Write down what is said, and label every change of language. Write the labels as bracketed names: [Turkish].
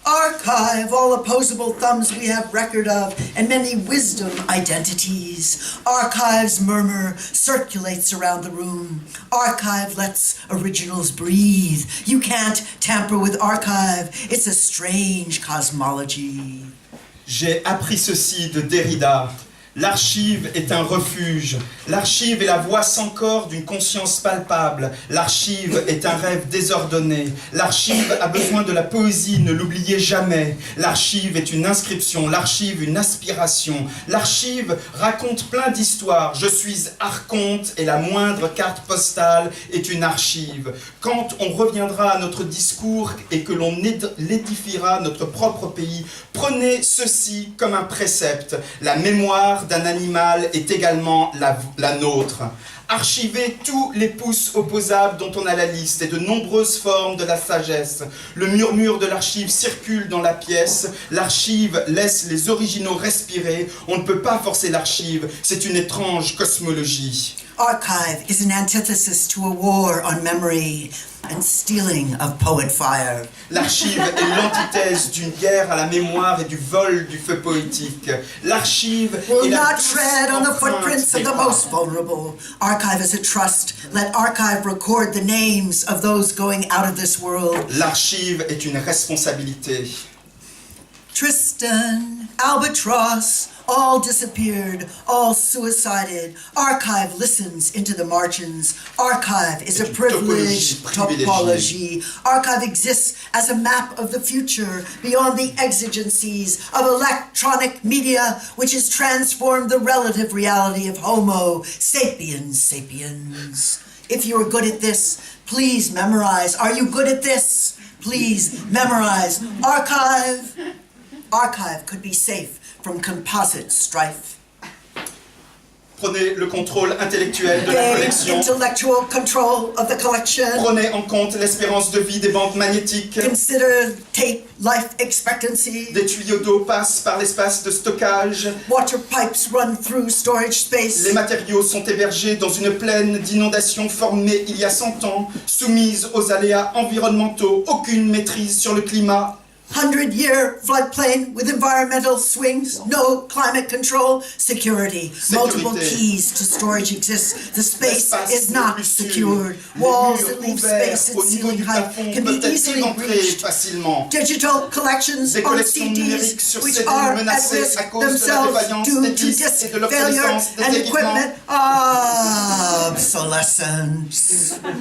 [English] Archive all opposable thumbs we have record of, and many wisdom identities. Archive's murmur circulates around the room. Archive lets originals breathe. You can't tamper with archive. It's a strange cosmology. [French] J'ai appris ceci de Derrida. L'archive est un refuge. L'archive est la voix sans corps d'une conscience palpable. L'archive est un rêve désordonné. L'archive a besoin de la poésie, ne l'oubliez jamais. L'archive est une inscription, l'archive une aspiration. L'archive raconte plein d'histoires. Je suis archonte et la moindre carte postale est une archive. Quand on reviendra à notre discours et que l'on édifiera notre propre pays, prenez ceci comme un précepte. La mémoire d'un animal est également la nôtre. Archivez tous les pouces opposables dont on a la liste et de nombreuses formes de la sagesse. Le murmure de l'archive circule dans la pièce. L'archive laisse les originaux respirer. On ne peut pas forcer l'archive. C'est une étrange cosmologie. [English] Archive is an antithesis to a war on memory and stealing of poet fire. [French] L'archive est l'antithèse d'une guerre à la mémoire et du vol du feu poétique. L'archive [English] Will [French] est la [English] not tread on the footprints of the most vulnerable. Archive is a trust. Let archive record the names of those going out of this world. L'archive est une responsabilité. Tristan, Albatross, all disappeared, all suicided. Archive listens into the margins. Archive is a privileged topology. Archive exists as a map of the future beyond the exigencies of electronic media, which has transformed the relative reality of Homo sapiens sapiens. If you are good at this, please memorize. Are you good at this? Please memorize. Archive. Archive could be safe from composite strife. [French] Prenez le contrôle intellectuel de la collection. [English] Intellectual control of the collection. [French] Prenez en compte l'espérance de vie des bandes magnétiques. [English] Consider tape life expectancy. [French] Des tuyaux d'eau passent par l'espace de stockage. [English] Water pipes run through storage space. [French] Les matériaux sont hébergés dans une plaine d'inondations formée il y a 100 ans, soumise aux aléas environnementaux, aucune maîtrise sur le climat. [English] 100-year floodplain with environmental swings, no climate control, security. Multiple keys to storage exist. The space is not secured. Walls that leave space at ceiling height can be easily breached. Digital collections on CDs, which are at risk themselves due to disk failure and equipment obsolescence.